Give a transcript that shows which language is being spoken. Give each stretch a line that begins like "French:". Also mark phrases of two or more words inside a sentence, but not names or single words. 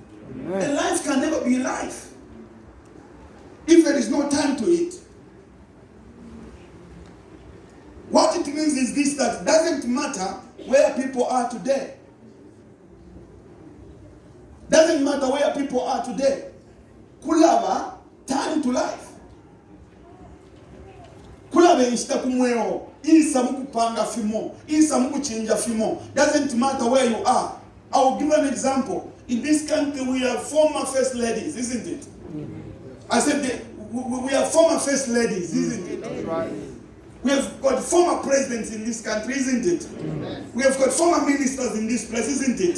English: A life can never be a life if there is no time to it. What it means is this, that doesn't matter where people are today. Doesn't matter where people are today. Kulava, time to life.
Bemba: Kulava inshita kumweo, insa mukupanga fimo, insa mukuchinja fimo.
English: Doesn't matter where you are. I will give an example. In this country, we have former first ladies, isn't it? I said we have former first ladies, isn't it? That's right. We have got former presidents in this country, isn't it? We have got former ministers in this place, isn't it?